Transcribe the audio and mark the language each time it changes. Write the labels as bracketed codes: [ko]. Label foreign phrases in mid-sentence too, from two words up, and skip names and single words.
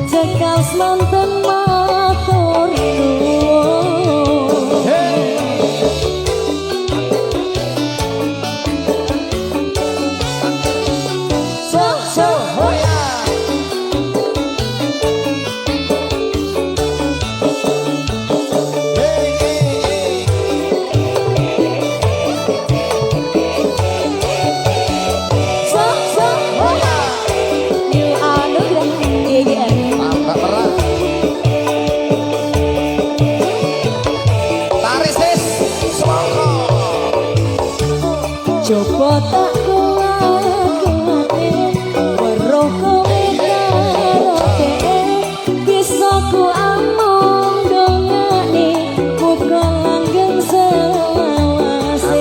[jv] cekal semanten matur nuwun. So hoya. Hey, hey, So hoya. [id] New Anugrah GGM. Tambah berat. Tarik sis, semangka. [jv] Coba tak kuat-kuate weruh kowe karo dhek bisa ku amung dongane muga langgeng selawase